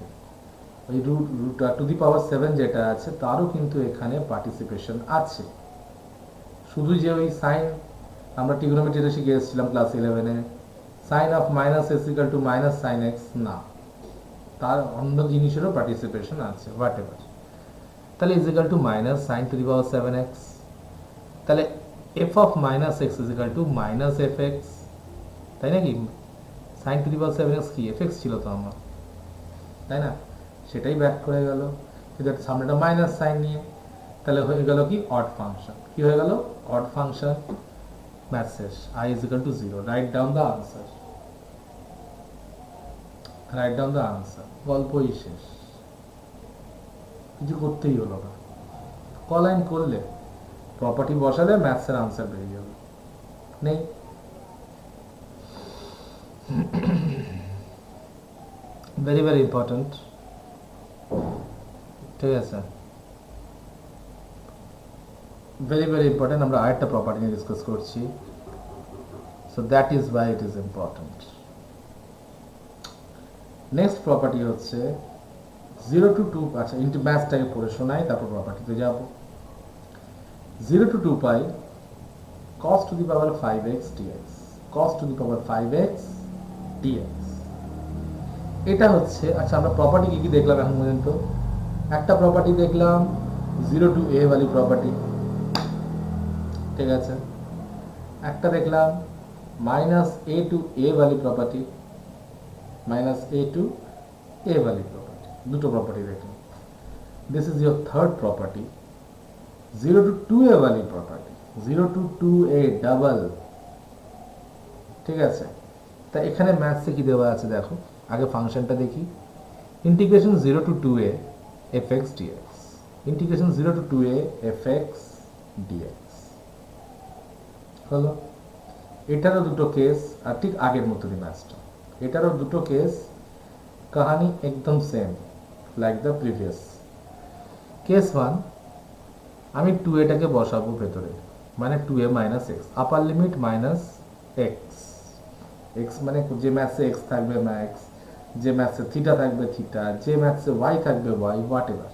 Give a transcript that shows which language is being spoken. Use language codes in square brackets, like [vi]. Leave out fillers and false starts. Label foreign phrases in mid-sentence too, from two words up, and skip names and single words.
[bn] ওই [en] root to the power [bn] 7 যেটা আছে তারও কিন্তু এখানে পার্টিসিপেশন আছে। শুধু যে ওই সাইন, আমরা ট্রিগোনোমেট্রিতে শিখে এসেছিলাম ক্লাস 11-এ, [en] sine of -s equal to -sin x [bn] না, তার অন্য জিনিসেরও পার্টিসিপেশন আছে, [en] whatever. তাহলে is equal to -sin to the power 7x, তাহলে f of -x is equal to -fx, [bn] তাই নাকি? [en] sin to the power 7x [bn] কি fx ছিল তো আমার, তাই না? সেটাই ব্যাক করে গেল, কিন্তু সামনেটা [en] minus sign [bn] নিয়ে, তাহলে হয়ে গেল কি [en] odd function. [bn] কি হয়ে গেল? [en] odd function. [bn] ম্যাথ শেষ। [en] I is equal to 0, write down the answer, write down the answer. [bn] গল্পই শেষ, কিছু করতেই হলো না। ক লাইন করলে প্রপার্টি বসালে [en] maths answer [bn] বেরিয়ে যাবে। [en] নেই, very very important, [bn] ঠিক আছে, [en] very very important. [bn] আমরা আরেকটা প্রপার্টি নিয়ে ডিসকাস করছি, [en] so that is why it is important. next property [bn] হচ্ছে 0 to 2, আচ্ছা ইন্টু ম্যাথসটাকে পড়ে শোনাই, তারপর প্রপার্টিতে যাব। [en] 0 to 2 পাই cos to the power 5x dx, cos to the power 5x dx। [bn] এটা হচ্ছে, আচ্ছা আমরা প্রপার্টি কি কি দেখলাম এখন পর্যন্ত? একটা প্রপার্টি দেখলাম 0 to a वाली প্রপার্টি, ঠিক আছে। একটা দেখলাম -a to a वाली প্রপার্টি, -a to a वाली প্রপার্টি, দুটো প্রপার্টি দেখলাম। [en] this is your third property, 0 to 2a वाली প্রপার্টি, 0 to 2a ডাবল, [bn] ঠিক আছে। তা এখানে ম্যাথসে কি দেওয়া আছে দেখো, আগে ফাংশনটা দেখি। [en] ইন্টিগ্রেশন 0 to 2a fx dx, ইন্টিগ্রেশন 0 to 2a fx dx হলো। [bn] এটারও দুটো কেস, আর ঠিক আগের মতনই ম্যাথসটা, এটারও দুটো কেস, কাহানি একদম [en] same like the previous. [bn] কেস 1, আমি 2aটাকে বসাবো ভেতরে, মানে 2a minus x, [en] upper limit minus x, [bn] এক্স মানে যে ম্যাথসে এক্স থাকবে ম্যাক্স, যে ম্যাথসে থিটা থাকবে থিটা, যে ম্যাথসে ওয়াই থাকবে ওয়াই, [en] whatever.